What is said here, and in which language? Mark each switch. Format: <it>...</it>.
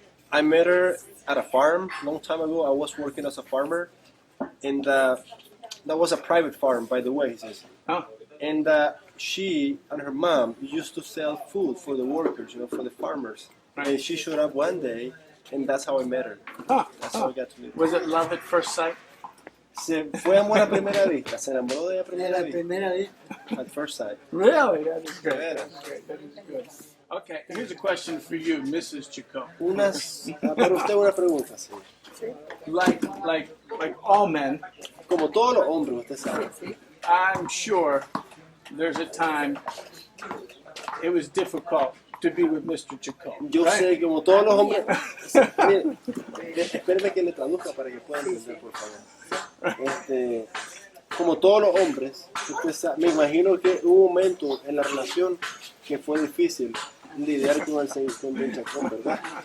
<en>I met her at a farm long time ago. I was working as a farmer, and that was a private farm, by the way. He says. Oh. And she and her mom used to sell food for the workers, for the farmers. Right. And she showed up one day, and that's how I met her. That's how I got to meet her. Was it love at first sight?</en> <es>Se fue amor a primera vista. Se enamoró de ella a primera vista. Primera vez.</es> <en>At first sight. Really? That is good. Yeah. That's good. That is good. Okay, here's a question for you, Mrs. Chacon.</en> <es>Para usted una pregunta, sí.</es> <en>Like all men,</en> <es>Como todos los hombres, usted sabe.</es> <en>I'm sure there's a time it was difficult to be with Mr. Chacon.</en> <es>Yo sé que como todos los hombres. Mire, espéreme que le traduzca para que pueda entender, por favor. Como todos los hombres, usted sabe, me imagino que hubo un momento en la relación que fue difícil lidiar con el señor Chacon, ¿verdad?</es>